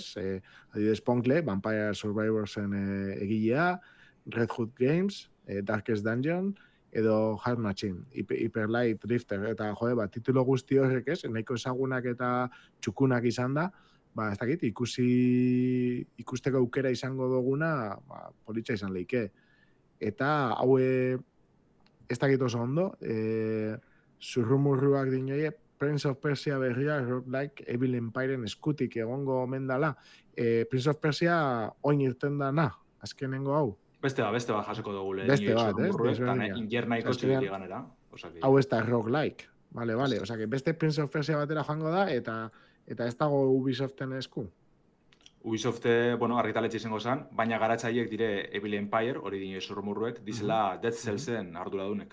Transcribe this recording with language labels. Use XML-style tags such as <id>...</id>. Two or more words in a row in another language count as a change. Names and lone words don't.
<eu>Adibidez Ponkle, Vampire Survivorsen egilea, Red Hood Games, Darkest Dungeon, edo Hard Machine, Hyperlight Drifter, eta titulo guzti horrek ez, nahiko ezagunak eta txukunak izan da, ez dakit, ikusteko aukera izango duguna, politxa izan leike. Eta hau ez dakit oso ondo, zurrumurruak dinoie, Prince of Persia berria, roguelike, Evil Empireen eskutik egongo omen dala. Prince of Persia oin irten dana, azkenengo hau. Beste bat jasoko dugu lehen. Beste bat, eta ingernaiko txikiti ganera. Hau ez da roguelike. Vale. Osa, beste Prince of Persia batera joango da, eta ez dago Ubisoften esku. Ubisoft, bueno, argitaletxe izango zen, baina garatzaileek dire Evil Empire, hori dino zurrumurruek, dizela Dead Cellsen arduradunek.</eu>